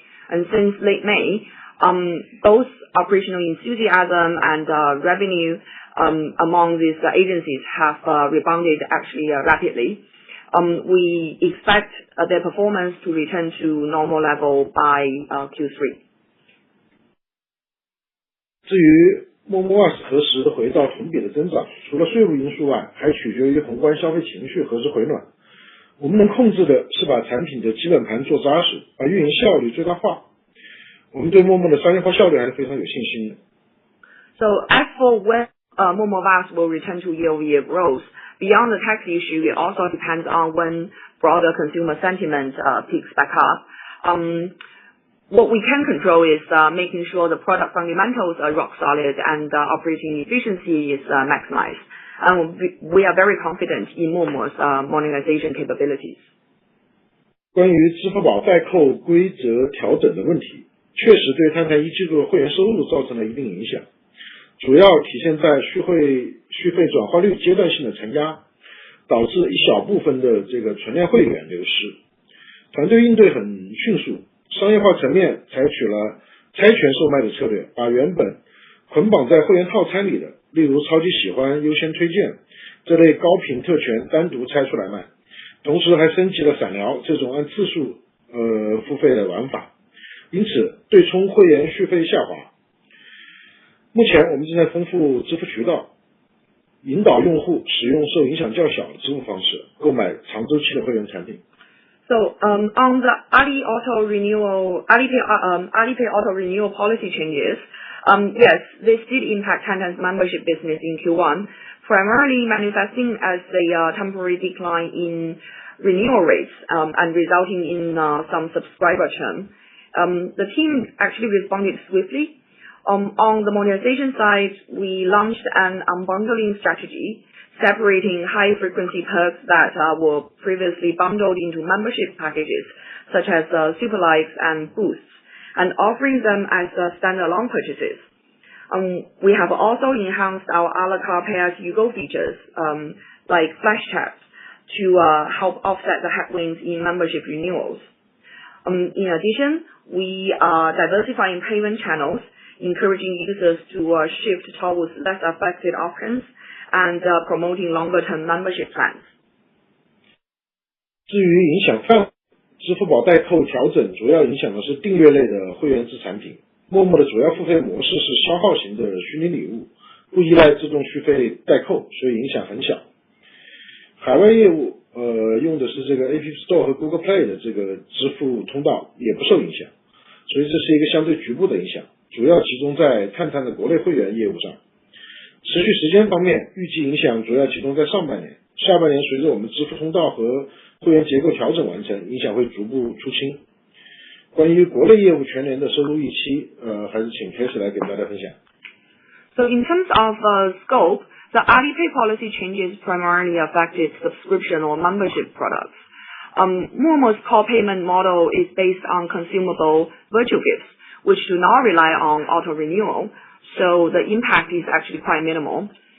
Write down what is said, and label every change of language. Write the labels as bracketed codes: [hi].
[en] And since late May, both operational enthusiasm and revenue among these agencies have rebounded actually rapidly. We expect their performance to return to normal level by Q3. [zh] 至于陌陌20何时回到同比的增长，除了税务因素外，还取决于宏观消费情绪何时回暖。我们能控制的是把产品的基本盘做扎实，把运营效率最大化。我们对陌陌的商业化效率还是非常有信心的。 [en] So as for when Momo VAS will return to year-over-year growth, beyond the tax issue, it also depends on when broader consumer sentiment picks back up. What we can control is making sure the product fundamentals are rock solid and operating efficiency is maximized. And we are very confident in Momo's monetization capabilities. [zh] 关于支付宝代扣规则调整的问题，确实对探探一季度会员收入造成了一定影响，主要体现在续费转化率阶段性的承压，导致一小部分的这个存量会员流失。团队应对很迅速，商业化层面采取了拆权售卖的策略，把原本捆绑在会员套餐里的，例如超级喜欢、优先推荐这类高频特权单独拆出来卖，同时还升级了闪聊这种按次数付费的玩法，因此对冲会员续费下滑。目前我们正在丰富支付渠道，引导用户使用受影响较小的支付方式，购买长周期的会员产品。 [en] So on the Alipay auto renewal policy changes, yes, this did impact Tantan's membership business in Q1, primarily manifesting as a temporary decline in renewal rates and resulting in some subscriber churn. The team actually responded swiftly. On the monetization side, we launched an unbundling strategy, separating high-frequency perks that were previously bundled into membership packages, such as Super Likes and Boosts, and offering them as standalone purchases. We have also enhanced our a la carte pay-as-you-go features, like Flash Chats, to help offset the headwinds in membership renewals. In addition, we are diversifying payment channels, encouraging users to shift towards less affected options, and promoting longer-term membership plans. [zh] 至于影响范围，支付宝代扣调整主要影响的是订阅类的会员制产品。陌陌的主要付费模式是消耗型的虚拟礼物，不依赖自动续费代扣，所以影响很小。海外业务用的是这个 App Store 和 Google Play 的这个支付通道也不受影响，所以这是一个相对局部的影响，主要集中在探探的国内会员业务上。持续时间方面，预计影响主要集中在上半年，下半年随着我们支付通道和会员结构调整完成，影响会逐步出清。关于国内业务全年的收入预期，还是请 Tracy 来给大家分享。 [en] So in terms of scope, the Alipay policy changes primarily affected subscription or membership products. Momo's core payment model is based on consumable virtual gifts, which do not rely on auto renewal, so the impact is actually quite minimal.